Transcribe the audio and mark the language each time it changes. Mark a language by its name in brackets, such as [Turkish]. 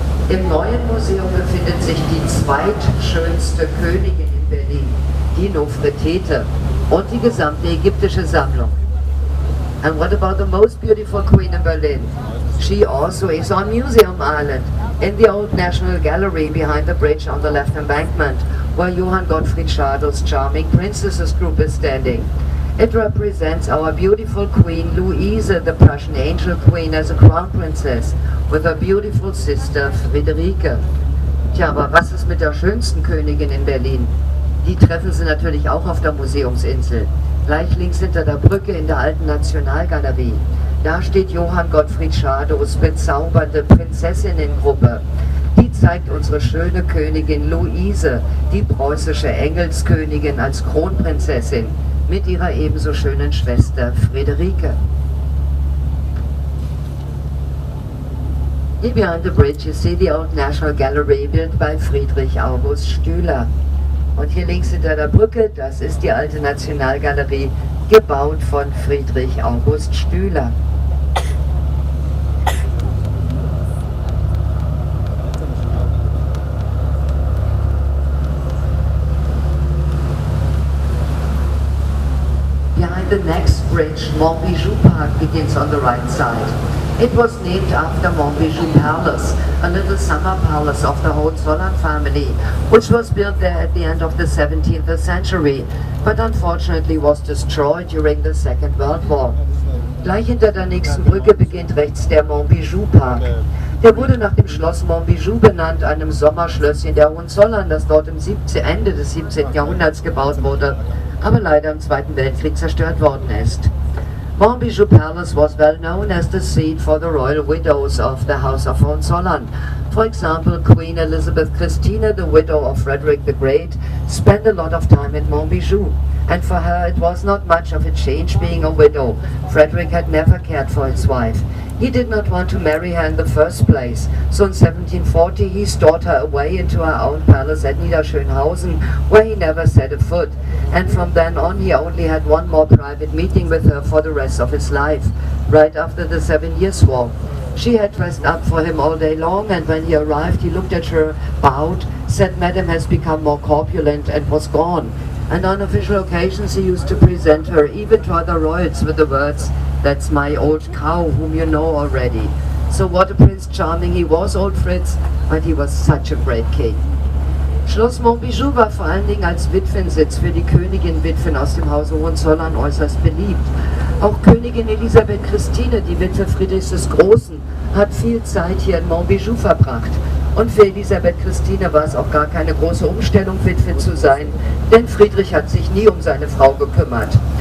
[German] Im neuen Museum befindet sich die zweitschönste Königin in Berlin, die Nofretete, und die gesamte ägyptische Sammlung. [English] And what about the most beautiful queen in Berlin? She also is on Museum Island, in the old National Gallery behind the bridge on the left embankment, where Johann Gottfried Schadows charming princesses group is standing. It represents our beautiful Queen Louise, the Prussian angel queen, as a crown princess, with her beautiful sister Friederike. [German] Tja, aber was ist mit der schönsten Königin in Berlin? Die treffen Sie natürlich auch auf der Museumsinsel. Gleich links hinter der Brücke in der alten Nationalgalerie. Da steht Johann Gottfried Schadows bezaubernde Prinzessinnengruppe. Die zeigt unsere schöne Königin Luise, die preußische Engelskönigin als Kronprinzessin, mit ihrer ebenso schönen Schwester Friederike. [English] Here behind the bridge you see the old National Gallery built by Friedrich August Stüler. [German] Und hier links hinter der Brücke, das ist die alte Nationalgalerie, gebaut von Friedrich August Stüler. [English] Behind the next bridge, Montbijou Park begins on the right side. It was named after Montbijou Palace, a little summer palace of the Hohenzollern family, which was built there at the end of the 17th century, but unfortunately was destroyed during the Second World War. [German] Gleich hinter der nächsten Brücke beginnt rechts der Montbijou Park. Der wurde nach dem Schloss Montbijou benannt, einem Sommerschlösschen der Hohenzollern, das dort im Ende des 17. Jahrhunderts gebaut wurde, aber leider im Zweiten Weltkrieg zerstört worden ist. [English] Montbijou Palace was well known as the seat for the royal widows of the House of Hohenzollern. For example, Queen Elizabeth Christina, the widow of Frederick the Great, spent a lot of time in Montbijou. And for her it was not much of a change being a widow. Frederick had never cared for his wife. He did not want to marry her in the first place, so in 1740 he stored her away into her own palace at Niederschönhausen, where he never set a foot, and from then on he only had one more private meeting with her for the rest of his life, right after the 7 Years' War. She had dressed up for him all day long, and when he arrived he looked at her, bowed, said Madam has become more corpulent, and was gone. And on official occasions he used to present her, even to other royals, with the words, "That's my old cow, whom you know already." So what a Prince Charming he was, old Fritz, but he was such a great king. [German] Schloss Montbijou war vor allen Dingen als Witwensitz für die Königin-Witwen aus dem Hause Hohenzollern äußerst beliebt. Auch Königin Elisabeth Christine, die Witwe Friedrichs des Großen, hat viel Zeit hier in Montbijou verbracht. Und für Elisabeth Christine war es auch gar keine große Umstellung, Witwe zu sein, denn Friedrich hat sich nie um seine Frau gekümmert.